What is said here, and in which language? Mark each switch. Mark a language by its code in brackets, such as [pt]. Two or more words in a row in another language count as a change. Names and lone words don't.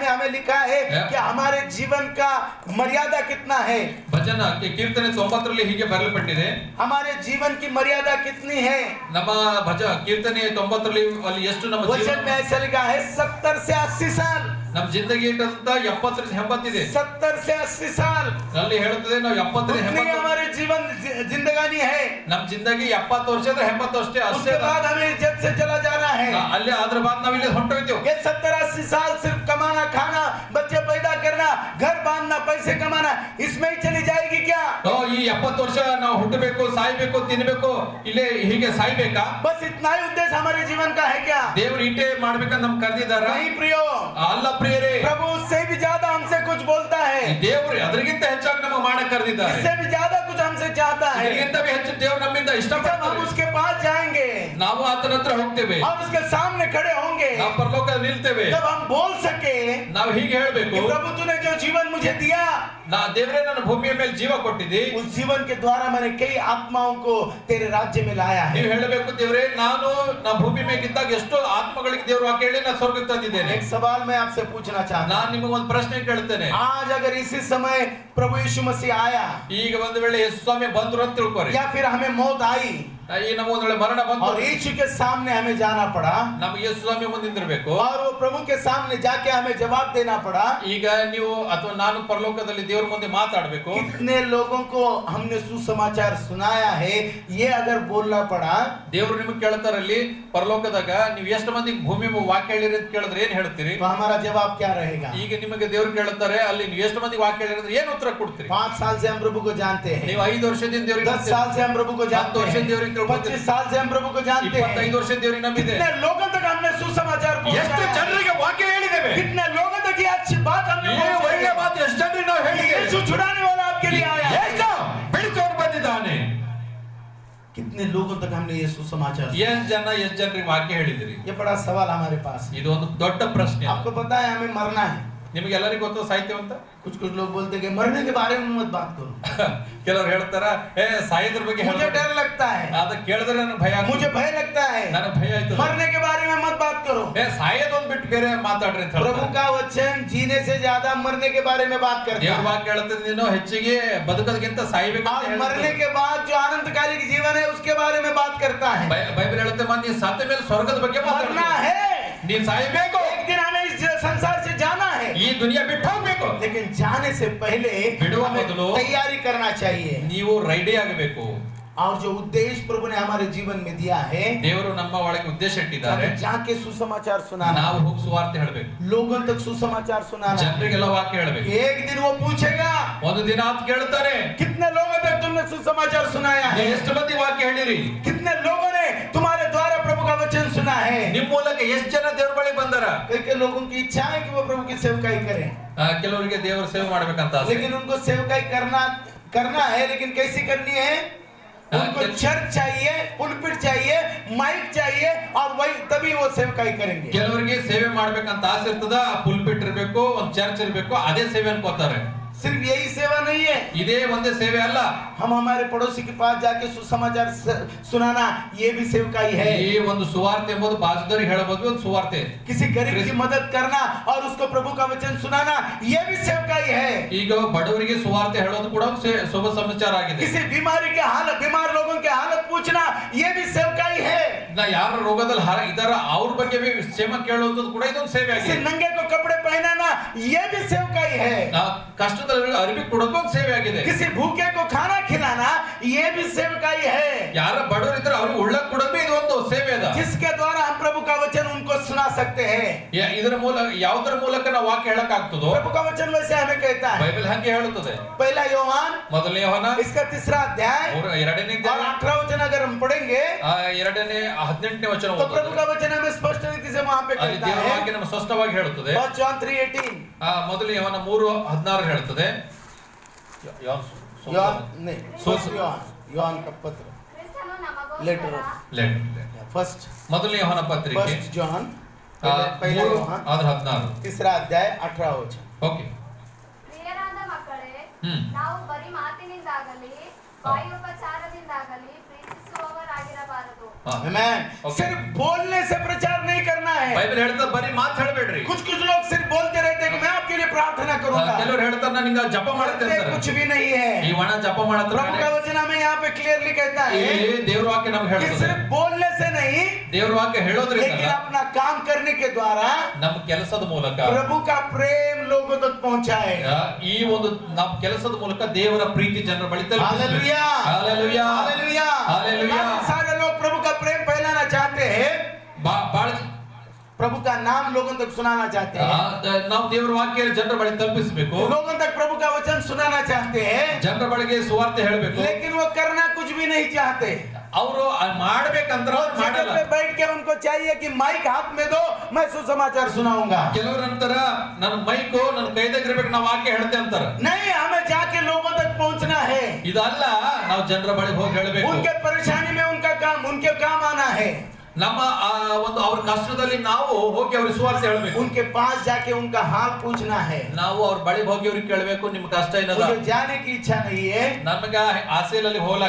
[hi] में लिखा है कि हमारे जीवन का मर्यादा कितना है। [kn] ಭಜನ ಕೀರ್ತನೆ 90 ರಲ್ಲಿ ಹೀಗೆ ಬರೆಯಲ್ಪಟ್ಟಿದೆ, [hi] हमारे जीवन की मर्यादा कितनी है। [kn] ನಮ್ಮ ಕೀರ್ತನೆ 90 ರಲ್ಲಿ ಅಲ್ಲಿ ಎಷ್ಟು ನಮ್ಮ [hi] वचन में ऐसा लिखा है 70 से 80 साल। [kn] ನಮ್ಮ ಜಿಂದಗಿ ಇಟ್ಟಂತ 70 ರಿಂದ 80 ಇದೆ, [hi] 70 से 80 साल [kn] ಅಲ್ಲಿ ಹೇಳುತ್ತದೆ ನಾವು 70 ರಿಂದ 80 [hi] हमारे जीवन जिंदगानी है। [kn] ನಮ್ಮ ಜಿಂದಗಿ 70 ವರ್ಷ ಅಂದ್ರೆ 80 ಅಷ್ಟೇ [hi] उसके बाद हमें जब से चला जाना है। [kn] ಅಲ್ಲಿ ಅದ್ರ ಬಾದ್ ನಾವು ಇಲ್ಲಿ ಹೊಂಟೋಯ್ತೇವೆ। [hi] ये 70-80 साल सिर्फ कमाना, खाना, बच्चे पैदा करना, घर बांधना, पैसे कमाना, इसमें ही चली जाएगी क्या? [kn] ಈ 70 ವರ್ಷ ನಾವು ಹುಟ್ಟಬೇಕು, ಸಾಯ್ಬೇಕು, ತಿನ್ಬೇಕು, ಇಲ್ಲೇ ಹೀಗೆ ಸಾಯ್ಬೇಕಾ? [hi] बस इतना ही उद्देश्य हमारे जीवन का है क्या? [kn] ದೇವರು ಇಟ್ಟೆ ಮಾಡ್ಬೇಕಂತ ನಮ್ ಕರೆದಿದ್ದಾರ? [hi] नहीं प्रियो, [kn] ಅಲ್ಲ ಪ್ರಿಯರೇ, [hi] प्रभु उससे भी ज्यादा हमसे कुछ बोलता है। [kn] ದೇವರು ಅದಕ್ಕಿಂತ ಹೆಚ್ಚಾಗಿ ನಮಗೆ ಮಾಡಕ್ ಕರೆದಿದ್ದಾರೆ, [hi] इससे भी ज्यादा कुछ हमसे चाहता है। [kn] ಇದಕ್ಕಿಂತ ಹೆಚ್ಚು ದೇವರು ನಮ್ಮಿಂದ [hi] जब हम [kn] ಇಷ್ಟಪಡ್ತಾರೆ, [hi] उसके पास जाएंगे [kn] ನಾವು ಆತನ ಹತ್ರ ಹೋಗ್ತೇವೆ, [hi] और उसके सामने खड़े होंगे, [kn] ನಾವು ಪರಲೋಕದಲ್ಲಿ ನಿಲ್ತೇವೆ, [hi] जब हम बोल सके [kn] ನಾವು ಹೀಗೆ ಹೇಳ್ಬೇಕು, [hi] कि प्रभु तूने जो जीवन मुझे दिया, [kn] ದೇವರೇ ನನ್ನ ಭೂಮಿಯ ಮೇಲೆ ಜೀವ ಕೊಟ್ಟಿದ್ದಿ, [hi] उस जीवन के द्वारा मैंने कई आत्माओं को तेरे राज्य में लाया है। [kn] ನೀವು ಹೇಳಬೇಕು, ದೇವರೇ ನಾನು ನಾ ಭೂಮಿ ಮೇಲೆ ಇದ್ದಾಗ ಎಷ್ಟೋ ಆತ್ಮಗಳಿಗೆ ದೇವರು ವಾಕ್ಯ ಹೇಳಿ ನಾನು ಸ್ವರ್ಗಕ್ಕೆ ತಂದಿದ್ದೇನೆ। [hi] एक सवाल मैं आपसे पूछना चाहता [kn] ನಾನು ನಿಮಗೆ ಒಂದು ಪ್ರಶ್ನೆ ಕೇಳ್ತೇನೆ, [hi] हूं, आज अगर इसी समय प्रभु यीशु मसीह आया [kn] ಈಗ ಒಂದು ವೇಳೆ ಯೇಸು ಸ್ವಾಮಿ ಬಂದ್ರು ಅಂತ ತಿಳ್ಕೊರಿ, [hi] या फिर हमें मौत आई [kn] ಈ ನಮ್ಮ ಒಂದು ವೇಳೆ ಮರಣ ಬಂತು, [hi] और यीशु के सामने हमें जाना पड़ा, [kn] ನಮಗೆ ಯೇಸು ಸ್ವಾಮಿ ಮುಂದೆ ನಿಂದಿರಬೇಕು, [hi] और वो प्रभु के सामने जाके हमें जवाब देना पड़ा, [kn] ಈಗ ನೀವು ಅಥವಾ ನಾನು ಪರಲೋಕದಲ್ಲಿ ದೇವರ ಮುಂದೆ ಮಾತಾಡಬೇಕು, [hi] कितने लोगों को हमने सुसमाचार सुनाया है, ये अगर बोलना पड़ा, [kn] ದೇವರು ನಿಮಗೆ ಕೇಳ್ತಾರಲ್ಲಿ ಪರಲೋಕದಾಗ ನೀವು ಎಷ್ಟು ಮಂದಿಗೆ ಭೂಮಿ ಮೇಲೆ ವಾಕ್ಯ ಹೇಳಿರಿ ಅಂತ ಕೇಳಿದ್ರೆ ಏನ್ ಹೇಳ್ತೀರಿ? [hi] तो हमारा जवाब क्या रहेगा? [kn] ಈಗ ನಿಮಗೆ ದೇವರು ಕೇಳ್ತಾರೆ ಅಲ್ಲಿ ನೀವು ಎಷ್ಟು ಮಂದಿಗೆ ವಾಕ್ಯ ಹೇಳಿದ್ರೆ ಏನು ಉತ್ತರ ಕೊಡ್ತೀರಿ? [hi] 5 साल से हम प्रभु को जानते हैं, [kn] ನೀವು 5 ವರ್ಷದಿಂದ ದೇವರಿಗೆ [hi] 10 साल से हम प्रभु को जानते [kn] 10 ವರ್ಷ [hi] हैं, [kn] ದೇವರಿಗೆ [hi] 25 साल से हम प्रभु को जानते हैं, [kn] 25 ವರ್ಷ ದೇವರಿಗೆ ನಂಬಿದೆ, [hi] कितने लोगों तक हमने सुसमाचार [kn] ಎಷ್ಟು [hi] पहुंचाया, [kn] ಜನರಿಗೆ ವಾಕ್ಯ ಹೇಳಿದ್ದೇವೆ, [hi] कितने लोगों तक ये अच्छी बात हमने [kn] ಈ ಒಳ್ಳೆ [hi] पहुंचाई, [kn] ಮಾತು ಎಷ್ಟು ಜನರಿಗೆ ನಾವು ಹೇಳಿದ್ದೇವೆ, [hi] यीशु छुड़ाने वाला आपके लिए आया है, [kn] ಎಷ್ಟು ಬಿಡಿಸೋರು ಬಂದಿದ್ದಾನೆ, [hi] कितने लोगों तक हमने ये सुसमाचार सुनाया? [kn] ಎಷ್ಟು ಜನರಿಗೆ ವಾಕ್ಯ ಹೇಳಿದಿರಿ? [hi] ये बड़ा सवाल हमारे पास है। [kn] ಇದು ಒಂದು ದೊಡ್ಡ ಪ್ರಶ್ನೆ। [hi] आपको पता है हमें मरना है, [kn] ನಿಮಗೆ ಎಲ್ಲರಿಗೂ ಗೊತ್ತು ಸಾಹಿತ್ಯ [hi] कुछ कुछ लोग बोलते हैं कि मरने के बारे में मत बात करो, [kn] ಕೆಲವರು ಹೇಳ್ತಾರ ಸಾಯೋದ್ರ ಬಗ್ಗೆ [hi] मुझे डर लगता है, [kn] ಅದ ಕೇಳಿದ್ರೆ ನನಗೆ ಭಯ ಆಗುತ್ತೆ, [hi] मुझे भय लगता है, [kn] ನನಗೆ ಭಯ ಆಯ್ತು, [hi] मरने के बारे में मत बात करो। [kn] ಸಾಯೋದೊಂದು ಬಿಟ್ಟು ಬೇರೆ ಮಾತಾಡ್ರಿ ಅಂತ [hi] प्रभु [kn] ಹೇಳ್ತಾರೆ। [hi] का वचन जीने से ज्यादा मरने के बारे में बात करता [kn] ದೇವ್ರ [hi] है, [kn] ವಾಕ್ಯ ಹೇಳುತ್ತದೆ ನೀನು ಹೆಚ್ಚಿಗೆ ಬದುಕೋದಕ್ಕಿಂತ ಸಾಯ್ಬೇಕು ಅಂತ [hi] और [kn] ಹೇಳ್ತದೆ। [hi] मरने के बाद जो आनंदकालिक जीवन है उसके बारे में बात करता है। [kn] ಬೈಬಲ್ ಹೇಳುತ್ತೆ ನೀನು ಸತ್ತ ಮೇಲೆ ಸ್ವರ್ಗದ ಬಗ್ಗೆ [hi] मरना [kn] ಮಾತಾಡ್ಬೇಕು, [hi] है, [kn] ನೀನು ಸಾಯಬೇಕು, [hi] एक दिन हमें इस संसार से जाना है, [kn] ಈ ದುನಿಯಾ ಬಿಟ್ಟು ಹೋಗ್ಬೇಕು, [hi] लेकिन जाने से पहले बिड़ुआ हमें बदलो। तैयारी करना चाहिए। [kn] ನೀವು ರೆಡಿ ಆಗಬೇಕು। [hi] और जो उद्देश्य प्रभु ने हमारे जीवन में दिया है, [kn] ದೇವರು ನಮ್ಮ ಒಳಗೆ ಉದ್ದೇಶ ಇಟ್ಟಿದ್ದಾರೆ, [hi] हमें जाके सुसमाचार सुनाना, [kn] ನಾವು ಹೋಗಿ ಸುವಾರ್ತೆ ಹೇಳಬೇಕು, [hi] लोगों तक सुसमाचार सुनाना। [kn] ಜನರಿಗೆಲ್ಲ ವಾಕ್ಯ ಹೇಳಬೇಕು। [hi] एक दिन वो पूछेगा [kn] ಒಂದು ದಿನ ಆತ ಕೇಳ್ತಾರೆ, [hi] कितने लोगों तक तुमने सुसमाचार सुनाया है, [kn] ನೀವು ಎಷ್ಟು ಮಂದಿ ವಾಕ್ಯ ಹೇಳಿರಿ, [hi] कितने लोगों ने तुम्हारे द्वारा प्रभु का वचन सुना है। [kn] ನಿಮ್ಮ ಮೂಲಕ ಎಷ್ಟು ಜನ ದೇವ್ರ ಬಳಿ ಬಂದಾರ? [hi] कई लोगों की इच्छा है कि वो प्रभु की सेवकाई करें, [kn] ಕೆಲವರಿಗೆ ದೇವರ ಸೇವೆ ಮಾಡ್ಬೇಕಂತ ಆಸೆ, [hi] लेकिन उनको सेवकाई करना है, लेकिन कैसी करनी है? उनको चर्च चाहिए, पुलपिट चाहिए, माइक चाहिए, और वही तभी वो सेवकाई करेंगे। [kn] ಕೆಲವರಿಗೆ ಸೇವೆ ಮಾಡ್ಬೇಕಂತ ಆಸೆ ಇರ್ತದ, ಪುಲ್ಪಿಟ್ ಇರಬೇಕು, ಒಂದು ಚರ್ಚ್ ಇರಬೇಕು, ಅದೇ ಸೇವೆ ಅನ್ಕೋತಾರೆ। [hi] सिर्फ यही सेवा नहीं है, [kn] ಇದೇ ಒಂದೇ ಸೇವೆ ಅಲ್ಲ, [hi] हम हमारे पड़ोसी के पास जाके सुसमाचार सुनाना ये भी सेवकाई है। [kn] ಈ ಒಂದು ಸುವಾರ್ತೆ ಎಂಬುದು ಬಾಜುದವರಿಗೆ ಹೇಳಬಹುದು ಒಂದು ಸುವಾರ್ತೆ, [hi] किसी गरीब की मदद करना और उसको प्रभु का वचन सुनाना ये भी सेवकाई है। [kn] ಈಗ ಬಡವರಿಗೆ ಸುವಾರ್ತೆ ಹೇಳೋದು ಕೂಡ ಒಂದು ಶುಭ ಸಮಾಚಾರ ಆಗಿದೆ। [hi] किसी बीमारी के हालत, बीमार लोगों के हालत पूछना ये भी सेवकाई है। [kn] ಯಾರ ರೋಗದಲ್ಲಿ ಇದಾರ ಅವ್ರ ಬಗ್ಗೆ ಕ್ಷೇಮ ಕೇಳೋದು ಕೂಡ ಇದೊಂದು ಸೇವೆ [hi] किसी [kn] ಆಗಿದೆ। [hi] नंगे को कपड़े पहनाना ये भी सेवकाई है। [kn] ಕಷ್ಟದಲ್ಲಿ ಅರಿವಿ ಕೊಡೋದು ಒಂದು ಸೇವೆ ಆಗಿದೆ। [hi] किसी भूखे को खाना खिलाना ये भी सेवकाई है। [kn] ಯಾರ ಬಡವರು ಇದ್ರೆ ಅವ್ರಿಗೆ ಉಳ್ಳಕ್ ಕೊಡೋದು ಇದು ಒಂದು ಸೇವೆ ಅದ, [hi] जिसके द्वारा हम प्रभु का वचन उनको सुना सकते हैं। [kn] ಇದರ ಮೂಲಕ ಯಾವುದರ ಮೂಲಕ ನಾವು ವಾಕ್ಯ ಹೇಳಕ್ ಆಗ್ತದೋ [hi] प्रभु का वचन वैसे हमें कहता है, [kn] ಬೈಬಲ್ ಹಂಗೆ ಹೇಳುತ್ತದೆ। [hi] पहला योहान [kn] ಮೊದಲನೇ ಯೋಹಾನ [hi] इसका 3रा अध्याय [kn] 2ನೇ [hi] और 18वां वचन अगर हम पढ़ेंगे [kn] 2ನೇ 18ನೇ ವಚನ [hi] तो प्रभु का वचन हमें स्पष्ट रीति से वहां पे [kn] ಅಲ್ಲಿ [hi] कहता [kn] ದೇವರ [hi] है। [kn] ವಾಕ್ಯ ನಮಗೆ ಸ್ಪಷ್ಟವಾಗಿ ಹೇಳುತ್ತದೆ। [en] 1 John 3:18 [kn] ಮೊದಲು ಯೋಹಾನ 3:16 ಹೇಳುತ್ತದೆ। [hi] योहान का पत्र [en] letter first [kn] ಮೊದಲನೇ ಯೋಹಾನ ಪತ್ರಿಕೆ [hi] 1 John पहला योहान 3:16 3रा अध्याय 18वां वचन। [kn] ಓಕೆ, ಪ್ರಿಯರಾದ ಮಕ್ಕಳೇ, ಹ್ಮ್. ನಾವು ಬರೀ ಮಾತಿನಿಂದಾಗಲಿ ವಾಯುಪಚಾರದಿಂದಾಗಲಿ ಪ್ರೀತಿಸುವವರಾಗಿರಬಾರದು। [hi] आमेन। Okay. सिर्फ बोलने से प्रचार नहीं करना है। [kn] ಬೈಬಲ್ ಹೇಳ್ತದೆ ಬರೀ ಮಾತು ಹೇಳಬೇಡ್ರಿ। [hi] कुछ लोग सिर्फ बोलते रहते हैं कि मैं प्रार्थना करूंगा, [kn] ಕೆಲವರು ಹೇಳ್ತಾರೆ ನಾನು ಹಿಂಗ ಜಪ ಮಾಡುತ್ತೆ [hi] करते [kn] ಅಂತಾರೆ. [hi] कुछ भी नहीं है। [kn] ಈ ಒಣ ಜಪ [hi] प्रभु का [kn] ಮಾಡತ್ರ [hi] वचन हमें यहाँ पे क्लियरली कहता है [kn] ಇಲ್ಲಿ ದೇವ್ರ ವಾಕ್ಯ ನಮ್ಗೆ [hi] कि [kn] ಹೇಳ್ತದೆ, [hi] सिर्फ बोलने से नहीं, [kn] ದೇವ್ರ ವಾಕ್ಯ ಹೇಳೋದ್ರಿಂದ [hi] लेकिन अपना काम करने के द्वारा [kn] ನಮ್ಮ ಕೆಲಸದ ಮೂಲಕ [hi] प्रभु का प्रेम लोगों तक पहुंचाए। [kn] ಈ ಒಂದು ನಮ್ಮ ಕೆಲಸದ ಮೂಲಕ ದೇವರ ಪ್ರೀತಿ ಜನರ ಬಳಿ ತಲುಪಿಸಬೇಕು. [hi] हालेलुया, [kn] ಹಾಲೆಲೂಯಾ, [hi] हालेलुया, हालेलुया। सारे लोग प्रभु का प्रेम फैलाना चाहते हैं, [kn] ಬಾಳ [hi] प्रभु का नाम लोगों तक सुनाना चाहते हैं, [kn] ನಾವು ದೇವರ ವಾಕ್ಯ ಜನರ ಬಳಿ ತಲುಪಿಸಬೇಕು, [hi] लोगों तक प्रभु का वचन सुनाना चाहते हैं, [kn] ಜನರ ಬಳಿಗೆ ಸುವಾರ್ತೆ ಹೇಳಬೇಕು. [hi] लेकिन वो करना कुछ भी नहीं चाहते। [kn] ಅವರು ಮಾಡ್ಬೇಕಂದ್ರೆ ಅವ್ರು [hi] जगह [kn] ಮಾಡಲ್ಲ. [hi] पे बैठ के उनको चाहिए कि माइक हाथ में दो, मैं सुसमाचार सुनाऊंगा। [kn] ಕೆಲವರು ಅಂತಾರ ನನ್ನ ಮೈಕು ನನ್ನ ಕೈದಾಗಿರ್ಬೇಕು, ನಾವು ವಾಕ್ಯ ಹೇಳ್ತೆ ಅಂತಾರ. [hi] नहीं, हमें जाके लोगों तक पहुंचना है, [kn] ಇದಲ್ಲ, ನಾವು ಜನರ ಬಳಿಗೆ ಹೋಗಿ ಹೇಳಬೇಕು. [hi] उनके परेशानी में उनका काम, उनके काम आना है, [kn] ನಮ್ಮ ಒಂದು ಅವ್ರ ಕಷ್ಟದಲ್ಲಿ ನಾವು ಹೋಗಿ ಅವ್ರಿಗೆ ಸುವಾರ್ತೆ ಹೇಳಬೇಕು. [hi] उनके पास जाके उनका हाल पूछना है। [kn] ನಾವು ಅವ್ರ ಬಳಿಗೆ ಹೋಗಿ ಅವ್ರಿಗೆ ಕೇಳಬೇಕು, ನಿಮ್ ಕಷ್ಟ ಏನದ. [hi] मुझे जाने की इच्छा नहीं है, [kn] ನಮಗ ಆಸೆಯಲ್ಲಿ ಹೋಗ್ಲಾಕ,